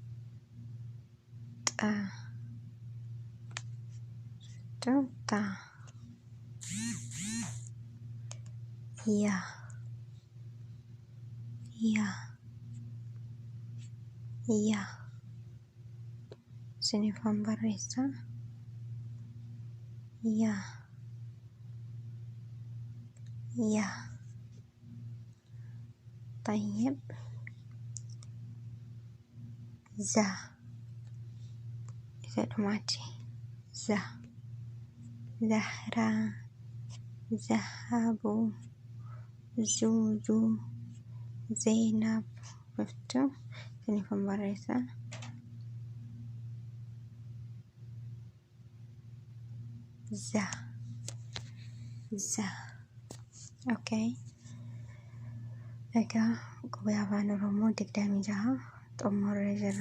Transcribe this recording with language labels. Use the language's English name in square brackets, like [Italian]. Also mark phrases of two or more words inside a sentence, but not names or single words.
[Oromo] Yaa sinifan barreessaa. [Arabic] طيب إذا دمعتي زهرة ذهب زوزو زينب. شفتوا [Oromo] sinifan barreessaa. [Arabic] Okay. [Oromo] Egaa qubee afaan Oromoo 26 xumurree jirra.